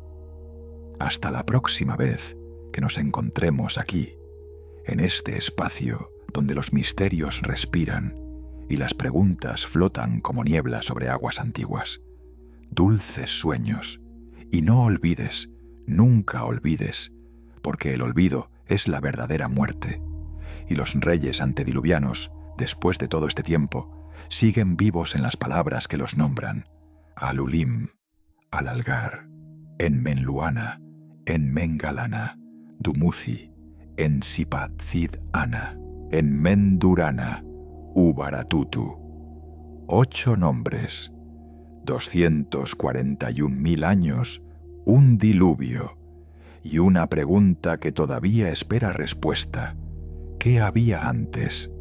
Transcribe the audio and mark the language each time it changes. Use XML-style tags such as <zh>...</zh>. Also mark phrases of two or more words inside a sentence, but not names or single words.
<es>Hasta la próxima vez que nos encontremos aquí, en este espacio donde los misterios respiran y las preguntas flotan como niebla sobre aguas antiguas. Dulces sueños, y no olvides, nunca olvides, porque el olvido es la verdadera muerte, y los reyes antediluvianos, después de todo este tiempo, siguen vivos en las palabras que los nombran: Alulim, Alalgar, Enmenluana, Enmengalana, Dumuzi, Ensipatzid Ana, Enmendurana, Ubaratutu. 8 nombres, 241.000 años, un diluvio y una pregunta que todavía espera respuesta. ¿Qué había antes?</es>